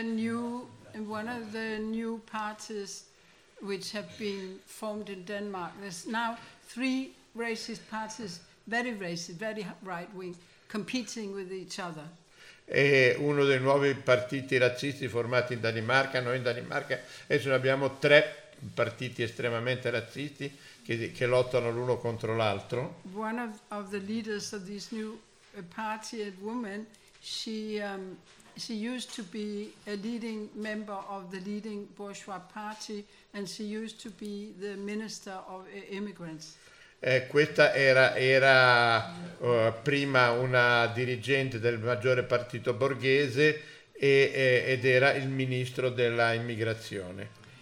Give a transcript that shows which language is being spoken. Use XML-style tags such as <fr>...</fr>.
<en>One of the new parties which have been formed in Denmark, there's now three racist parties, very racist, very right wing, competing with each other.</en> <it>E uno dei nuovi partiti razzisti formati in Danimarca, noi in Danimarca adesso abbiamo tre partiti estremamente razzisti che lottano l'uno contro l'altro.</it> <en>One of the leaders of this new party, a woman, she used to be a leading member of the leading bourgeois party and she used to be the minister of immigrants.</en> <it>Questa era prima una dirigente del maggiore partito borghese ed era il ministro della immigrazione.</it>